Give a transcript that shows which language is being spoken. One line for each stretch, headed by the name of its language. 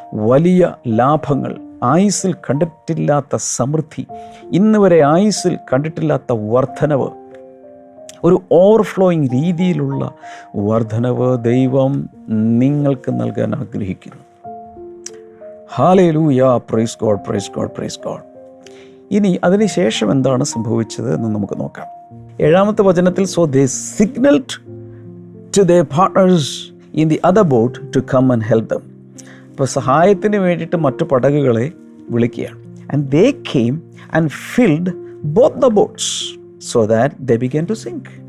Malayalam: വലിയ ലാഭങ്ങൾ, ആയുസ്സിൽ കണ്ടിട്ടില്ലാത്ത സമൃദ്ധി, ഇന്ന് വരെ ആയുസ്സിൽ കണ്ടിട്ടില്ലാത്ത വർധനവ്, ഒരു ഓവർഫ്ലോയിങ് രീതിയിലുള്ള വർധനവ് ദൈവം നിങ്ങൾക്ക് നൽകാൻ ആഗ്രഹിക്കുന്നു. Hallelujah,
English: Praise God, praise God, praise God.
Malayalam: ഇനി അതിനുശേഷം എന്താണ് സംഭവിച്ചത് എന്ന് നമുക്ക് നോക്കാം. 7-ാമത്തെ വചനത്തിൽ,
English: So they signalled to their partners in the other boat to come and help them.
Malayalam: അപ്പോൾ സഹായത്തിന് വേണ്ടിയിട്ട് മറ്റു പടകുകളെ വിളിക്കുകയാണ്.
English: And they came and filled both the boats so that they began to sink.